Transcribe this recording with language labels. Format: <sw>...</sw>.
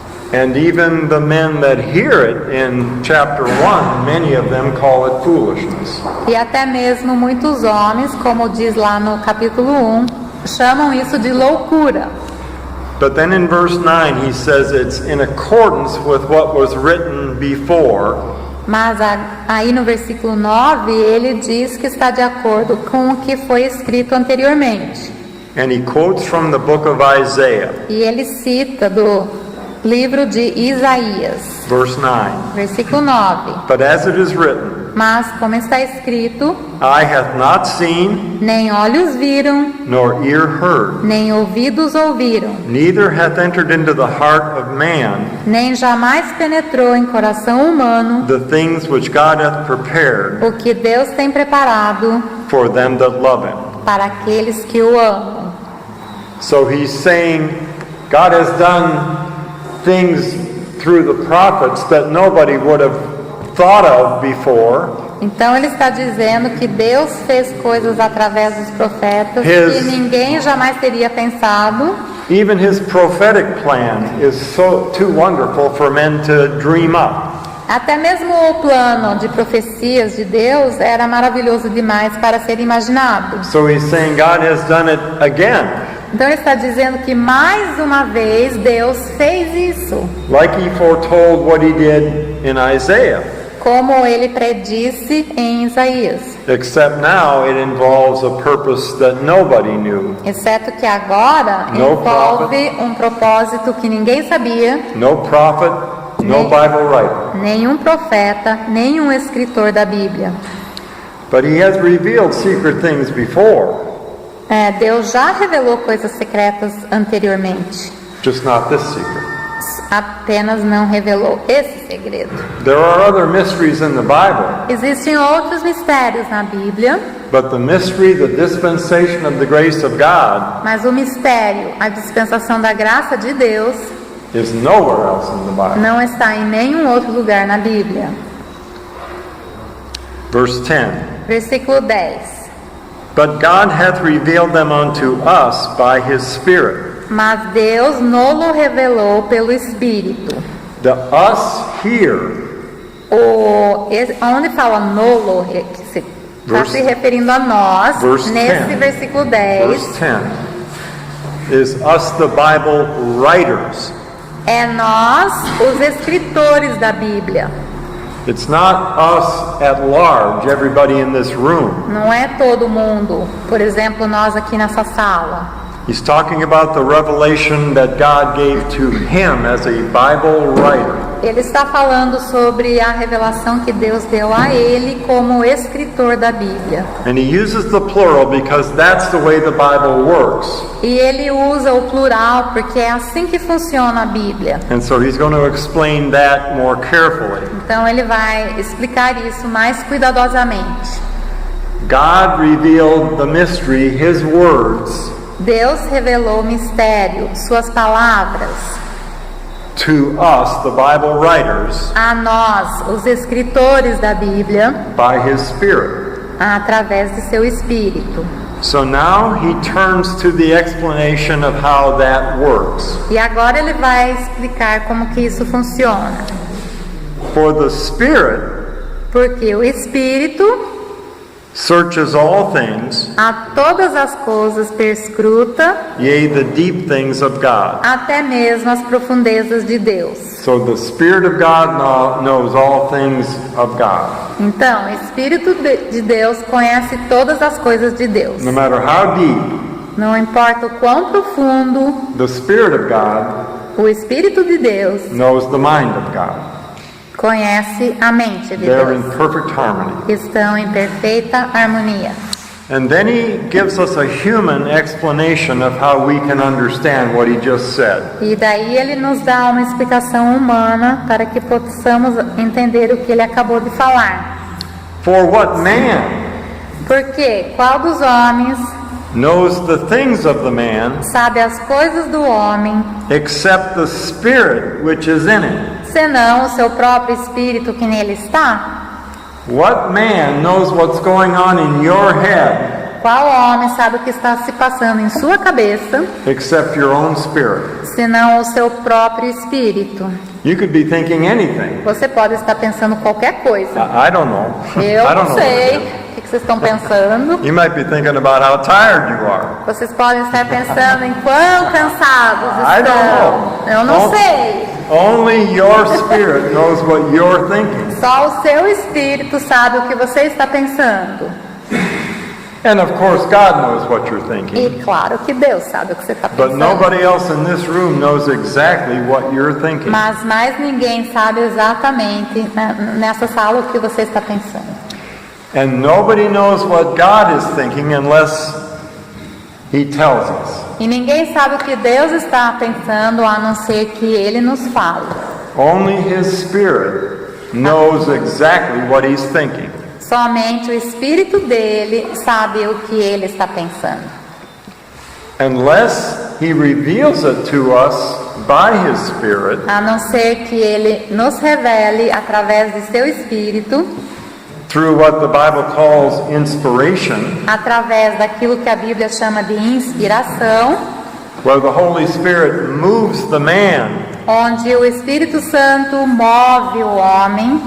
<en>And even the men that hear it in chapter 1, many of them call it foolishness.</en> <pt>E até mesmo muitos homens, como diz lá no capítulo 1, chamam isso de loucura.</pt> <en>But then in verse 9 he says it's in accordance with what was written before.</en> <pt>Mas aí no versículo 9 ele diz que está de acordo com o que foi escrito anteriormente.</pt> <en>And he quotes from the book of Isaiah,</en> <pt>E ele cita do livro de Isaías,</pt> <en>verse 9.</en> <pt>versículo 9.</pt> <en>But as it is written,</en> <pt>Mas como está escrito,</pt> <en>eye hath not seen,</en> <pt>nem olhos viram,</pt> <en>nor ear heard,</en> <pt>nem ouvidos ouviram,</pt> <en>neither hath entered into the heart of man</en> <pt>nem jamais penetrou em coração humano</pt> <en>the things which God hath prepared</en> <pt>o que Deus tem preparado</pt> <en>for them that love him.</en> <pt>para aqueles que o amam.</pt> <en>So he's saying God has done things through the prophets that nobody would have thought of before.</en> <pt>Então ele está dizendo que Deus fez coisas através dos profetas que ninguém jamais teria pensado.</pt> <en>Even his prophetic plan is so too wonderful for men to dream up.</en> <pt>Até mesmo o plano de profecias de Deus era maravilhoso demais para ser imaginado.</pt> <en>So he's saying God has done it again.</en> <pt>Então ele está dizendo que mais uma vez Deus fez isso,</pt> <en>Like he foretold what he did in Isaiah.</en> <pt>como ele predisse em Isaías.</pt> <en>Except now it involves a purpose that nobody knew.</en> <pt>Exceto que agora envolve um propósito que ninguém sabia,</pt> <en>No prophet, no Bible writer.</en> <pt>nenhum profeta, nenhum escritor da Bíblia.</pt> <en>But he has revealed secret things before,</en> <pt>Deus já revelou coisas secretas anteriormente,</pt> <en>just not this secret.</en> <pt>apenas não revelou esse segredo.</pt> <en>There are other mysteries in the Bible,</en> <pt>Existem outros mistérios na Bíblia,</pt> <en>but the mystery, the dispensation of the grace of God,</en> <pt>mas o mistério, a dispensação da graça de Deus,</pt> <en>is nowhere else in the Bible.</en> <pt>não está em nenhum outro lugar na Bíblia.</pt> <en>Verse 10.</en> <pt>Versículo 10.</pt> <en>But God hath revealed them unto us by his Spirit.</en> <pt>Mas Deus nolo revelou pelo Espírito.</pt> <en>The us here</en> <pt>Onde fala nolo, que está se referindo a nós,</pt> <en>verse</en> <pt>nesse</pt> <en>10.</en> <pt>versículo 10,</pt> <en>verse 10 is us, the Bible writers.</en> <pt>é nós, os escritores da Bíblia.</pt> <en>It's not us at large, everybody in this room.</en> <pt>Não é todo mundo, por exemplo, nós aqui nessa sala.</pt> <en>He's talking about the revelation that God gave to him as a Bible writer.</en> <pt>Ele está falando sobre a revelação que Deus deu a ele como escritor da Bíblia.</pt> <en>And he uses the plural because that's the way the Bible works.</en> <pt>E ele usa o plural porque é assim que funciona a Bíblia.</pt> <en>And so he's going to explain that more carefully.</en> <pt>Então ele vai explicar isso mais cuidadosamente.</pt> <en>God revealed the mystery, his words,</en> <pt>Deus revelou o mistério, suas palavras,</pt> <en>to us, the Bible writers,</en> <pt>a nós, os escritores da Bíblia,</pt> <en>by his Spirit.</en> <pt>através de seu Espírito.</pt> <en>So now he turns to the explanation of how that works.</en> <pt>E agora ele vai explicar como que isso funciona.</pt> <en>For the Spirit</en> <pt>Porque o Espírito</pt> <en>searches all things,</en> <pt>a todas as coisas perscruta,</pt> <en>yea, the deep things of God.</en> <pt>até mesmo as profundezas de Deus.</pt> <en>So the Spirit of God knows all things of God.</en> <pt>Então, o Espírito de Deus conhece todas as coisas de Deus.</pt> <en>No matter how deep,</en> <pt>Não importa o quão profundo,</pt> <en>the Spirit of God</en> <pt>o Espírito de Deus</pt> <en>knows the mind of God.</en> <pt>conhece a mente de</pt> <en>They're in</en> <pt>Deus.</pt> <en>perfect harmony.</en> <pt>Estão em perfeita harmonia.</pt> <en>And then he gives us a human explanation of how we can understand what he just said.</en> <pt>E daí ele nos dá uma explicação humana para que possamos entender o que ele acabou de falar.</pt> <en>For what man</en> <pt>Porque qual dos homens</pt> <en>knows the things of the man</en> <pt>sabe as coisas do homem,</pt> <en>except the Spirit which is in him?</en> <pt>senão o seu próprio espírito que nele está?</pt> <en>What man knows what's going on in your head</en> <pt>Qual homem sabe o que está se passando em sua cabeça,</pt> <en>except your own spirit?</en> <pt>senão o seu próprio espírito?</pt> <en>You could be thinking anything.</en> <pt>Você pode estar pensando qualquer coisa.</pt> <en>I don't know.</en> <pt>Eu</pt> <en>I don't</en> <pt>não</pt> <en>know.</en> <pt>sei o que vocês estão pensando.</pt> <en>You might be thinking about how tired you are.</en> <pt>Vocês podem estar pensando em quão cansados</pt> <en>I don't know.</en> <pt>estão. Eu não sei.</pt> <en>Only your spirit knows what you're thinking.</en> <pt>Só o seu espírito sabe o que você está pensando.</pt> <en>And of course, God knows what you're thinking.</en> <pt>E claro que Deus sabe o que você está</pt> <en>But</en> <pt>pensando.</pt> <en>nobody else in this room knows exactly what you're thinking.</en> <pt>Mas mais ninguém sabe exatamente nessa sala o que você está pensando.</pt> <en>And nobody knows what God is thinking unless He tells us.</en> <pt>E ninguém sabe o que Deus está pensando a não ser que Ele nos fale.</pt> <en>Only His Spirit knows exactly what He's thinking.</en> <pt>Somente o Espírito dele sabe o que Ele está pensando.</pt> <en>Unless He reveals it to us by His Spirit,</en> <pt>A não ser que Ele nos revele através de seu Espírito,</pt> <en>through what the Bible calls inspiration,</en> <pt>através daquilo que a Bíblia chama de inspiração,</pt> <en>where the Holy Spirit moves the man</en> <pt>onde o Espírito Santo move o homem</pt>